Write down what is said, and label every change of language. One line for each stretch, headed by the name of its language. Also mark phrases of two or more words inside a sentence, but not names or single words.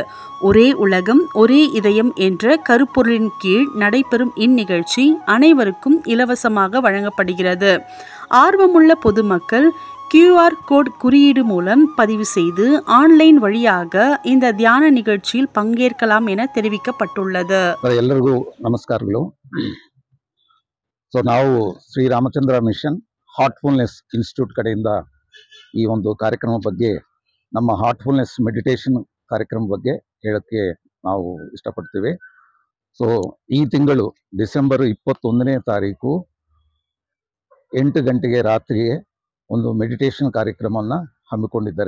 Tamil: ஒரே உலகம் ஒரே இதயம் என்ற கருப்பொருளின் கீழ் நடைபெறும் இந்நிகழ்ச்சி அனைவருக்கும் இலவசமாக வழங்கப்படுகிறது. ஆர்வமுள்ள பொதுமக்கள்
English: QR code
Tamil: குறியீடு மூலம் பதிவு செய்து ஆன்லைன் வழியாக இந்த தியான நிகழ்ச்சியில் பங்கேற்கலாம் என தெரிவிக்கப்பட்டுள்ளது.
Kannada: ಎಲ್ಲರಿಗೂ ನಮಸ್ಕಾರಗಳು. ನಾವು ಶ್ರೀ ರಾಮಚಂದ್ರ ಮಿಷನ್ ಹಾರ್ಟ್ಫುಲ್ನೆಸ್ ಇನ್ಸ್ಟಿಟ್ಯೂಟ್ ಕಡೆಯಿಂದ ಈ ಒಂದು ಕಾರ್ಯಕ್ರಮ ಬಗ್ಗೆ, ನಮ್ಮ
English: Heartfulness meditation
Kannada: ಕಾರ್ಯಕ್ರಮ ಬಗ್ಗೆ ಹೇಳಕ್ಕೆ ನಾವು ಇಷ್ಟಪಡ್ತೀವಿ. ಈ ತಿಂಗಳು ಡಿಸೆಂಬರ್ 21ನೇ ತಾರೀಕು 8 ಗಂಟೆಗೆ ರಾತ್ರಿಗೆ ಒಂದು ಮೆಡಿಟೇಷನ್ ಕಾರ್ಯಕ್ರಮವನ್ನು ಹಮ್ಮಿಕೊಂಡಿದ್ದಾರೆ.